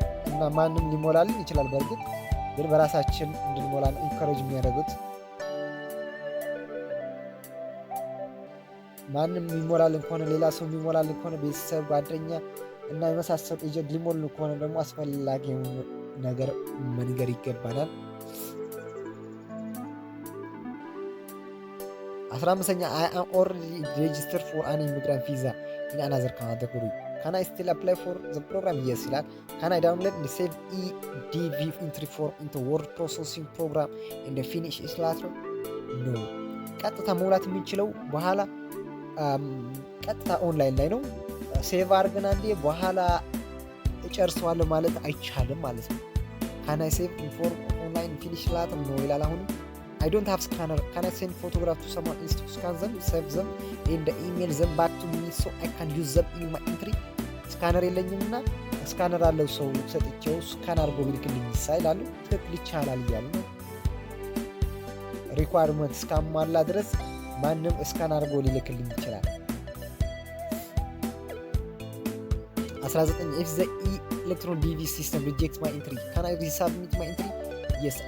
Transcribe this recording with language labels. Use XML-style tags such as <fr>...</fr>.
<am>እና ማንም ሊሞላልን ይችላል። በእርግጥ ግን በራሳችን እንድንሞላ ነው ኢንካሬጅ የሚያደርጉት። ማንም የሚሞላልን ከሆነ ሌላ ሰው የሚሞላልን ከሆነ ቤተሰብ፣ ጓደኛ እና የመሳሰሉ ኤጀንት ሊሞሉን ከሆነ ደግሞ አስፈላጊ ነገር መንገር ይገባናል። 15ኛ</am> <en>I am already registered for an immigrant visa in another category. Can I still apply for the program?</en> <am>Yes ይላል።</am> <en>Can I download and save DV entry form into word processing program and finish it later? No.</en> <am>ቀጥታ መሙላት የምንችለው በኋላ ቀጥታ ኦንላይን ላይ ነው። ሴቭ አድርገን አንዴ በኋላ እጨርሰዋለሁ ማለት አይቻልም ማለት ነው።</am> <en>Can I save inform online finish later? No</en> <am>ይላል። አሁንም</am> <en>I don't have scanner. Can I send photograph to someone else to scan them, save them and email them back to me so I can use them in my entry?</en> <am>ስካነር የለኝምና ስካነር አለው ሰው ሰጥቼው ስካን አድርጎ ቢልክልኝ ይላሉ። ትክክል ይቻላል እያሉ ነው። ሪኳየርመንት እስካሟላ ድረስ ማንም ስካን አድርጎ ሊልክልኝ ይችላል። 19</am> <en>if the electron DV system rejects my entry, can I resubmit my entry? Yes.</en>